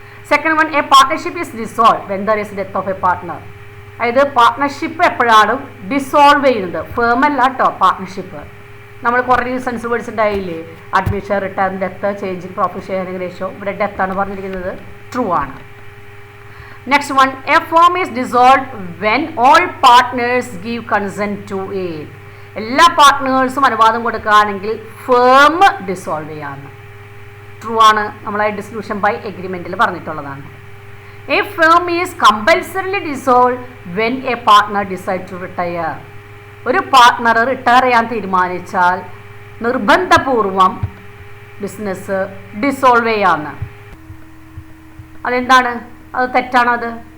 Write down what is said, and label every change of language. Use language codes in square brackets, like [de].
[en] Second one, a partnership is dissolve when there is death of a partner. [ml] അതായത് partnership എപ്പോഴാണ് dissolve ചെയ്യുന്നത്? ഫേമല്ല കേട്ടോ, partnership. നമ്മൾ കുറേ reasons പഠിച്ചിട്ടുണ്ടായില്ലേ? Admission, return, death, change in profit sharing ratio. ഇവിടെ ഡെത്താണ് പറഞ്ഞിരിക്കുന്നത്, true ആണ്. [en] Next one, a firm is dissolved when all partners give consent to it. [ml] എല്ലാ പാർട്ട്നേഴ്സും അനുവാദം കൊടുക്കുകയാണെങ്കിൽ ഫേം ഡിസോൾവ് ചെയ്യാന്ന്. ട്രൂ ആണ്, നമ്മളെ ഡിസൊല്യൂഷൻ ബൈ എഗ്രിമെന്റിൽ പറഞ്ഞിട്ടുള്ളതാണ്. [en] A firm is compulsorily dissolve when a partner decide to retire. [ml] ഒരു പാർട്ട്ണർ റിട്ടയർ ചെയ്യാൻ തീരുമാനിച്ചാൽ നിർബന്ധപൂർവം ബിസിനസ് ഡിസോൾവ് ചെയ്യാന്ന്. അതെന്താണ്? അത് തെറ്റാണത്.